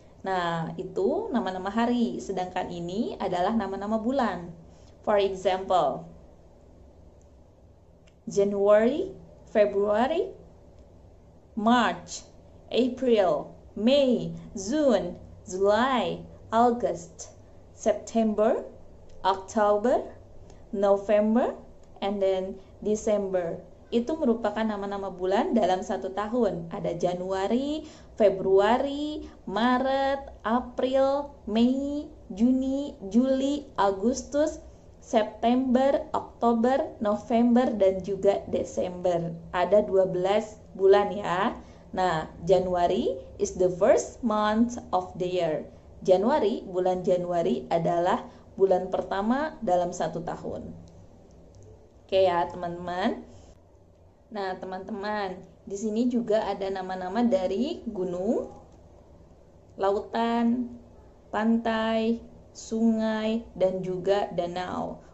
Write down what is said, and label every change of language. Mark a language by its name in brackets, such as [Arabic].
[Indonesian] Nah, itu nama-nama hari, sedangkan ini adalah nama-nama bulan. [English] For example, January, February, March, April, May, June, July, August, September, October, November, and then December. [Indonesian] itu merupakan nama-nama bulan dalam satu tahun. Ada Januari, Februari, Maret, April, Mei, Juni, Juli, Agustus, September, Oktober, November, dan juga Desember. Ada 12 bulan ya. [English] Nah, Januari is the first month of the year. [Indonesian] Januari, bulan Januari adalah bulan pertama dalam satu tahun. Oke ya, teman-teman. Nah, teman-teman, di sini juga ada nama-nama dari gunung, lautan, pantai, sungai, dan juga danau.